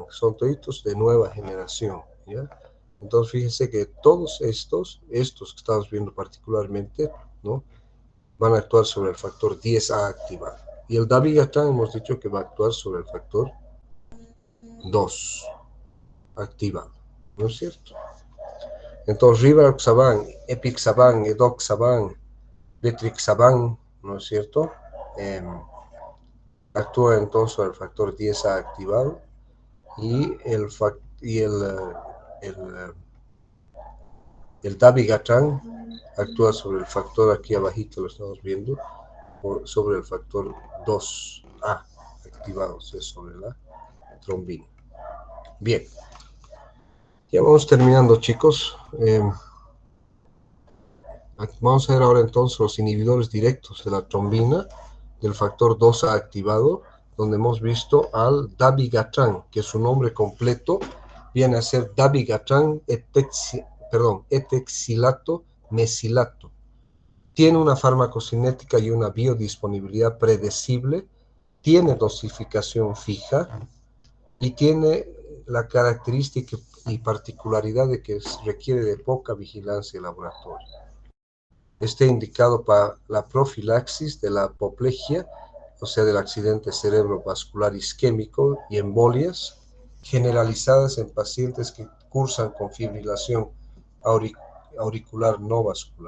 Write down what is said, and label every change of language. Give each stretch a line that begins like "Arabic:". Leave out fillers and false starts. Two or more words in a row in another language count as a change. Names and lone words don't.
Spanish: Son toditos de nueva generación, ¿ya? Entonces fíjense que todos estos que estamos viendo particularmente, ¿no?, van a actuar sobre el factor 10A activado. Y el dabigatran hemos dicho que va a actuar sobre el factor 2 activado, ¿no es cierto? Entonces rivaroxaban, epixaban, edoxaban, betrixaban, ¿no es cierto? Actúa entonces sobre el factor 10A activado y el dabigatran actúa sobre el factor, aquí abajito lo estamos viendo, sobre el factor 2A activado, o sea, sobre la trombina. Bien, ya vamos terminando, chicos. Vamos a ver ahora entonces los inhibidores directos de la trombina del factor 2A activado, donde hemos visto al dabigatran, que su nombre completo viene a ser dabigatran etexilato mesilato. Tiene una farmacocinética y una biodisponibilidad predecible, tiene dosificación fija y tiene la característica y particularidad de que requiere de poca vigilancia en laboratorio. Está indicado para la profilaxis de la apoplejía, o sea, del accidente cerebrovascular isquémico y embolias generalizadas en pacientes que cursan con fibrilación auricular no vascular.